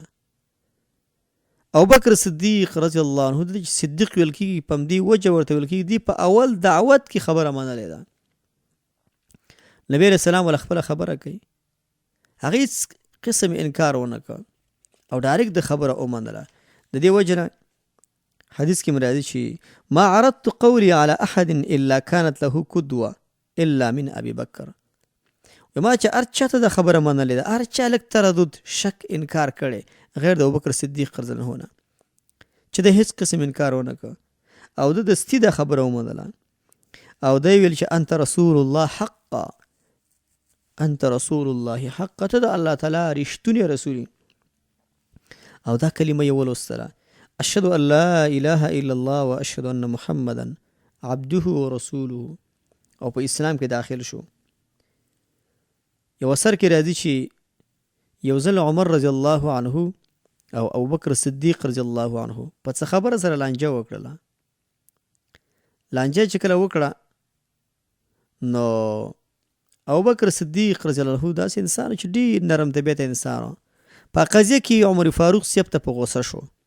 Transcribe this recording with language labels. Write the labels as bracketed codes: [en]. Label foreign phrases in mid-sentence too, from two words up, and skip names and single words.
[ps] ابوبکر صدیق [ar] رضی الله عنه [ps] د صدیق ویل کېږي په همدې وجه ورته ویل کېږي دی په اول دعوت کې خبره منلې ده. نبی [ar] علیہ السلام [ps] ول خپله خبره کوي هغه هېڅ قسم انکار ونه کړ او ډایرکټ د خبره ومنله. د دې وجه نه حدیث کې راځي چې [ar] ما عرضت قولي على احد الا كانت له قدوه الا من ابي بکر ما [ps] چې هر چا ته دا خبره منلې ده، هر چا لږ تردد شک انکار کړی غیر د ابوبکر صدیق [ar] رضی الله عنه [ps] نه، چې د هیڅ قسم انکار ونه کړ او د دستی دا خبره ومنله او دی ویل چې [ar] انت رسول الله حقا، انت رسول الله حقا، [ps] ته د الله تعالی رښتونی رسول او دا کلمه یې ولوستله، [ar] اشهد ان لا اله الا الله و اشهد ان محمدا عبده و رسوله، [ps] او په اسلام کې داخل شو. یو اثر کې راځي چې یو ځل عمر [ar] رضی الله عنه [ps] او ابوبکر صدیق [ar] رضی الله عنه [ps] په څه خبره سره لانجه وکړله. لانجه چې کله وکړه نو ابوبکر صدیق [ar] رضی الله عنه [ps] داسې انسان چې ډېر نرم طبیعته انسان په قضیه کې عمر فاروق صاحب ته په غوسه شو.